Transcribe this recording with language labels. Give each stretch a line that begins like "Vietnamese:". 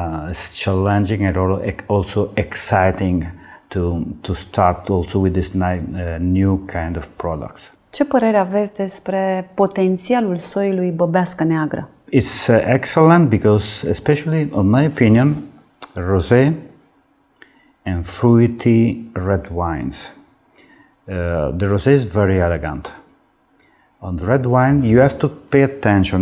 English: It's challenging and also exciting to start also with this new kind of products.
Romanian: Ce părere aveți despre potențialul soiului Băbească Neagră?
English: It's excellent because, especially in my opinion, rosé and fruity red wines. The rosé is very elegant. On the red wine, you have to pay attention.